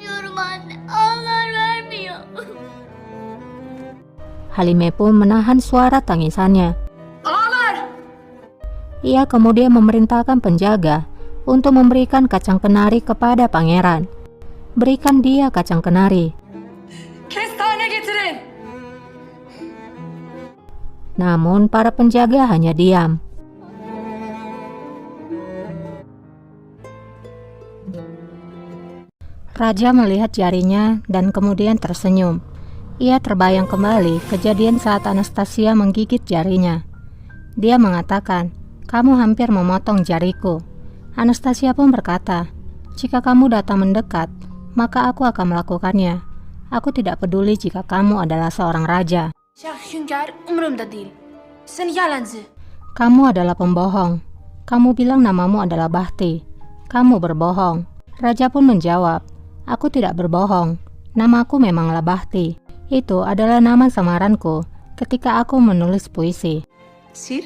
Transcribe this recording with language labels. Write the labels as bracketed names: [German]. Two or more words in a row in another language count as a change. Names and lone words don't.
[Indonesian] Halime pun menahan suara tangisannya. Ağlar! Ia kemudian memerintahkan penjaga untuk memberikan kacang kenari kepada pangeran. "Berikan dia kacang kenari." [Turkish] Kestane getirin! [Indonesian] Namun para penjaga hanya diam. Raja melihat jarinya dan kemudian tersenyum. Ia terbayang kembali kejadian saat Anastasia menggigit jarinya. Dia mengatakan, "Kamu hampir memotong jariku." Anastasia pun berkata, "Jika kamu datang mendekat, maka aku akan melakukannya. Aku tidak peduli jika kamu adalah seorang raja." [Turkish] Hünkâr umurumda değil. Seni yalancı. [Indonesian] "Kamu adalah pembohong. Kamu bilang namamu adalah Bahti. Kamu berbohong." Raja pun menjawab, "Aku tidak berbohong. Namaku memanglah Bahti. Itu adalah nama samaranku ketika aku menulis puisi." Sir?